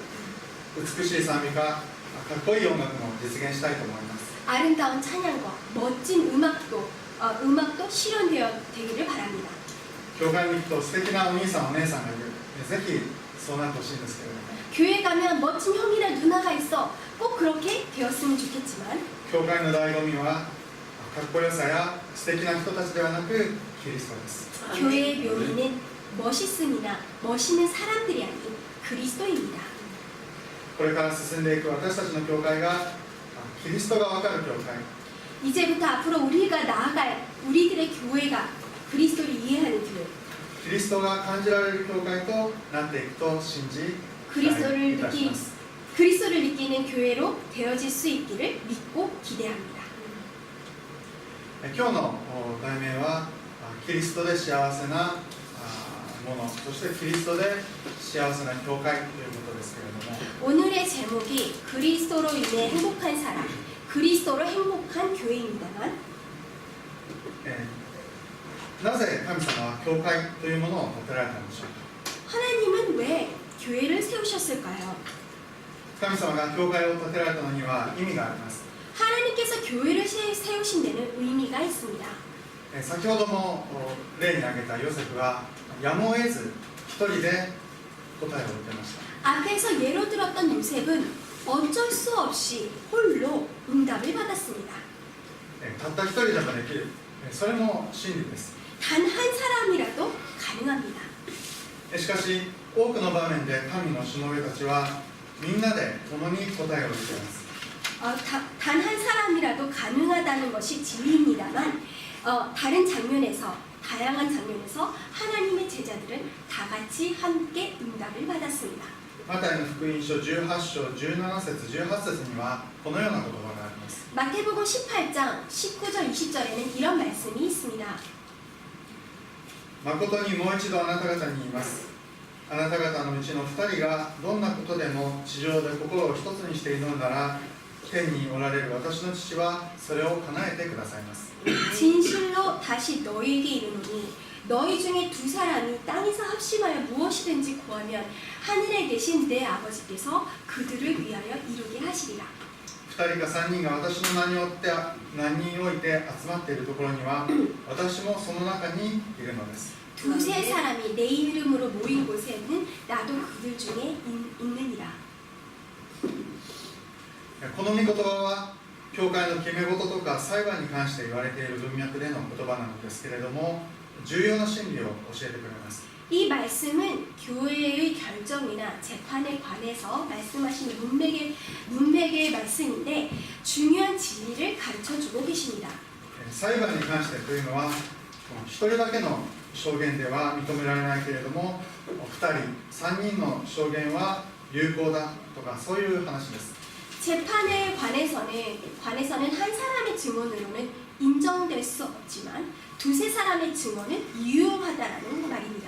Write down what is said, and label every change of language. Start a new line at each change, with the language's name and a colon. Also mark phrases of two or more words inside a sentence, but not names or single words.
Japanese: 美しい賛美歌、かっこいい音楽も実現したいと思います。
Korean: 아름다운 찬양과 멋진 음악도 실현되어 되기를 바랍니다.
Japanese: 教会に行くと素敵なお兄さんお姉さんがいる、ぜひそうなってほしいんですけれども、
Korean: 교회 가면 멋진 형이나 누나가 있어 꼭 그렇게 되었으면 좋겠지만
Japanese: 教会の醍醐味はかっこよさや素敵な人たちではなくキリストです。
Korean: 교회의 묘미는 멋있음이나 멋있는 사람들이 아닌 그리스도입니다.
Japanese: これから進んでいく私たちの教会がキリストが分かる教会、
Korean: 이제부터 앞으로 우리가 나아갈 우리들의 교회가 그리스도를 이해하는 교회,
Japanese: キリストが感じられる教会となっていくと信じ、期待いたします。
Korean: 그리스도를 느끼는 교회로 되어질 수 있기를 믿고 기대합니다.
Japanese: 今日の題名はキリストで幸せなもの、そしてキリストで幸せな教会ということですけれども、
Korean: 오늘의 제목이 그리스도로 인해 행복한 사람, 그리스도로 행복한 교회입니다만
Japanese: なぜ神様は教会というものを建てられたのでしょうか。
Korean: 하나님은 왜 교회를 세우셨을까요?
Japanese: 神様が教会を建てられたのには意味があります。
Korean: 하나님께서 교회를 세우신 데는 의미가 있습니다.
Japanese: 先ほども例に挙げたヨセフはやむを得ず一人で答えを受けました。
Korean: 앞에서 예로 들었던 요셉은 어쩔 수 없이 홀로 응답을 받았습니다.
Japanese: たった一人でもできる、それも真理です。
Korean: 단 한 사람이라도 가능합니다.
Japanese: しかし多くの場面で神のしもべたちはみんなで共に答えを受けます。
Korean: 단 한 사람이라도 가능하다는 것이 진리입니다만 다른 장면에서 다양한 장면에서 하나님의 제자들은 다 같이 함께 응답을 받았습니다.
Japanese: マタイの福音書18章17節18節にはこのような言葉があります。
Korean: 마태복음 18장 19절 20절에는 이런 말씀이 있습니다.
Japanese: 誠にもう一度あなた方に言います。あなた方のうちの2人がどんなことでも地上で心を一つにして祈るなら天におられる私の父はそれを叶えてくださいます。
Korean: 진실로 다시 너희에게 이르노니 너희 중에 두 사람이 땅에서 합심하여 무엇이든지 구하면 하늘에 계신 내 아버지께서 그들을 위하여 이루게 하시리라.
Japanese: 2 人か3人が私の名において集まっているところには私もその中にいるのです。
Korean: 두세 사람이 내 이름으로 모인 곳에는 나도 그들 중에 있느니라.
Japanese: この御言葉は教会の決め事とか裁判に関して言われている文脈での言葉なのですけれども重要な真理を教えてくれます。
Korean: 이 말씀은 교회의 결정이나 재판에 관해서 말씀하신 문맥의 말씀인데 중요한 진리를 가르쳐주고 계십니다.
Japanese: 裁判に関してというのは一人だけの証言では認められないけれども2人3人の証言は有効だとかそういう話です。
Korean: 재판에 관해서는 한 사람의 증언으로는 인정될 수 없지만 두세 사람의 증언은 유효하다라는 말입니다.